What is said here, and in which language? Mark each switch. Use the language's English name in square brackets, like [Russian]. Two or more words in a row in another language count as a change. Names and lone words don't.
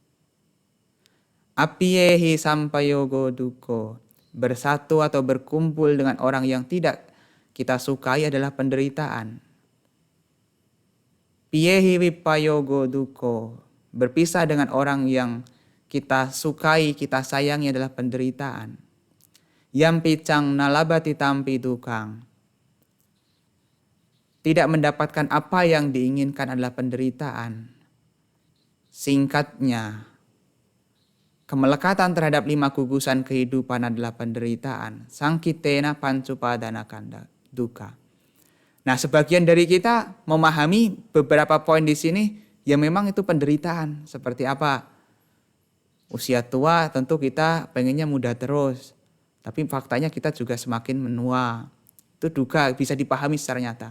[Pali] Apiyehi sampayogo duko, [Indonesian] bersatu atau berkumpul dengan orang yang tidak kita sukai adalah penderitaan. [Pali] Piyehi vipayogo duko, [Indonesian] berpisah dengan orang yang kita sukai, kita sayangi adalah penderitaan. [Pali] Yam picang nalabati tampi dukang, [Indonesian] tidak mendapatkan apa yang diinginkan adalah penderitaan. Singkatnya, kemelekatan terhadap 5 gugusan kehidupan adalah penderitaan. [Pali] Sangkitena pancupadana kanda duka. [Indonesian] Nah, sebagian dari kita memahami beberapa poin di sini yang memang itu penderitaan. Seperti apa? Usia tua tentu kita pengennya muda terus. Tapi faktanya kita juga semakin menua. Itu duka, bisa dipahami secara nyata.